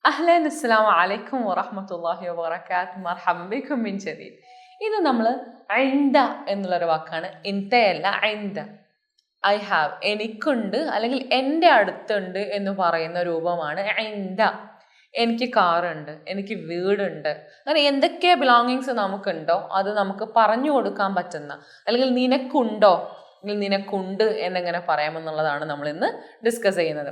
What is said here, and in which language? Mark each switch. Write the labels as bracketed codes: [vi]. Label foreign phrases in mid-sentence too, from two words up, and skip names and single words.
[ar] أهلا السلام عليكم ورحمة الله وبركاته مرحبا بكم من جديد. [ml] ഇത് നമ്മൾ ഐന്ദ എന്നുള്ളൊരു വാക്കാണ്. ഇന്തയല്ല, ഐന്ദ. [en] I have, [ml] എനിക്കുണ്ട് അല്ലെങ്കിൽ എൻ്റെ അടുത്തുണ്ട് എന്ന് പറയുന്ന രൂപമാണ് ഐന്ദ. എനിക്ക് കാറുണ്ട്, എനിക്ക് വീടുണ്ട്, അങ്ങനെ എന്തൊക്കെ ബിലോങ്ങിങ്സ് നമുക്കുണ്ടോ അത് നമുക്ക് പറഞ്ഞു കൊടുക്കാൻ പറ്റുന്ന, അല്ലെങ്കിൽ നിനക്കുണ്ടോ അല്ലെങ്കിൽ നിനക്കുണ്ട് എന്നെങ്ങനെ പറയാമെന്നുള്ളതാണ് നമ്മൾ ഇന്ന് ഡിസ്കസ് ചെയ്യുന്നത്.